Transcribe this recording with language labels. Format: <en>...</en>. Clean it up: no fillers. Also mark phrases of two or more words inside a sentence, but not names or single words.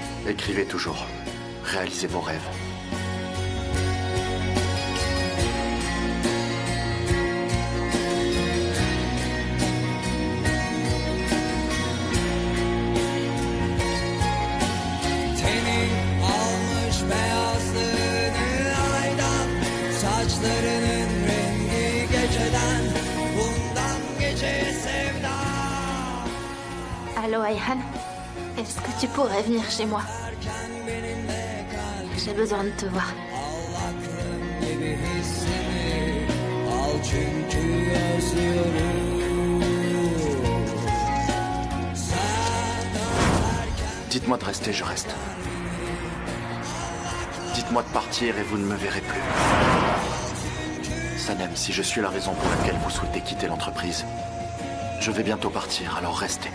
<fr>Écrivez toujours. Réalisez vos rêves.</fr> <tr>Tenin almış beyazlığını aydan, saçlarının rengi geceden, bundan geceye sevda.</tr> <fr>Allô, Ayhan? Est-ce que tu pourrais venir chez moi? J'ai besoin de te voir.</fr> <tr>Gibi hissimi al çünkü özlüyorum.</tr> <fr>Dites-moi de rester, je reste. Dites-moi de partir et vous ne me verrez plus. Sanem, si je suis la raison pour laquelle vous souhaitez quitter l'entreprise, je vais bientôt partir, alors restez.</fr>